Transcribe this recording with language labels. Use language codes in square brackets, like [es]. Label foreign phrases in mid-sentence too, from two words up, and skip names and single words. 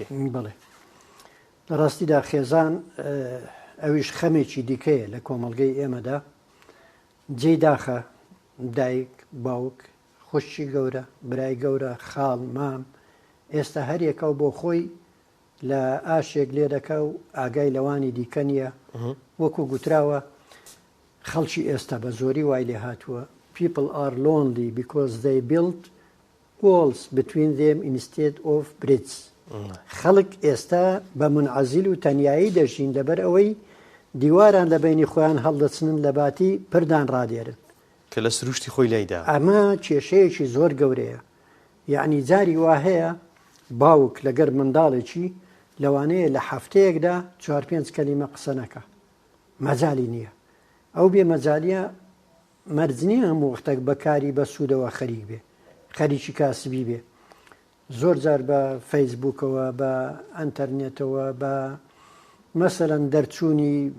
[ckb] بڵێ لە ڕاستیدا خێزان ئەویش خەمێکی دیکەیە لە کۆمەڵگەی ئێمەدا جێی داخە دایک باوک خوشی گەورە برای گەورە خاڵ مام ئێستا هەرێکە بۆ خۆی لە ئاشێک لێ دەکا و ئاگای لەوانی دیکە نیە وەکو گوتراوە خەڵکی ئێستا بە زۆری وای لێ هاتووە [en] people are lonely because they built walls between them instead of bridges [ckb] خەڵک ئێستا بە منعەزیل و تەنیایی دەژین لەبەر ئەوەی دیواران لە بینی خۆیان هەڵدەچنن لە باتی پردان ڕادێرن کە لە سروشتی خۆی لایدا ئەمە کێشەیەکی زۆر گەورەیە یعنی جاری وا هەیە باوک لەگەر منداڵێکی لەوانەیە لە هەفتەیەکدا 4-5 کەلیمە قسە نەکە مەجالی نییە ئەو بێ مەجالیە مەرج نییە هەموو وەختێک بەکاری بە سوودەوە خەریک بێ خەریکی کاسبی بێ زۆر جار بە فەیسبووکەوە بە ئەنتەرنێتەوە بە مەسەلەن دەرچوونی